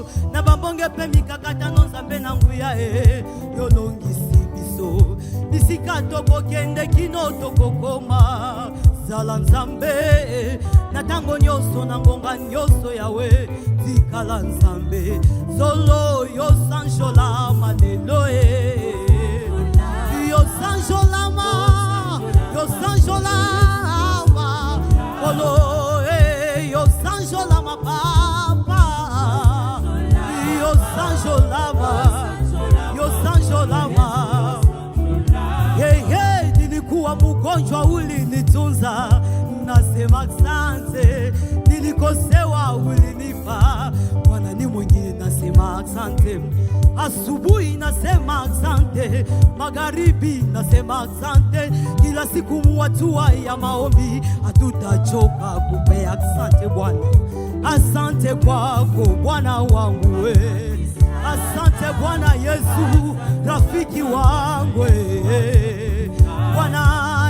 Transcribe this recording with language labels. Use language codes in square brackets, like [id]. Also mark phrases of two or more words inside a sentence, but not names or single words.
[ln] na bambonge pe mikakatano Nzambe na nguya yolongisi biso bisikato kokende kino tokokoma zala Nzambe na tango nyonso na ngonga nyonso yawe tikala Nzambe solo yosanjolama lelo yosanjolama Olo yosanjolama papa yosanjolama hey [sw] nilikuwa mgonjwa ulinitunza nasema asante nilikosewa ulinipa Bwana ni mwingine nasema asante asubuhi nasema asante magharibi nasema asante kila siku muatua ya maombi hatutachoka kupea asante Bwana asante kwako Bwana wangu asante Bwana Yesu rafiki wangu Bwana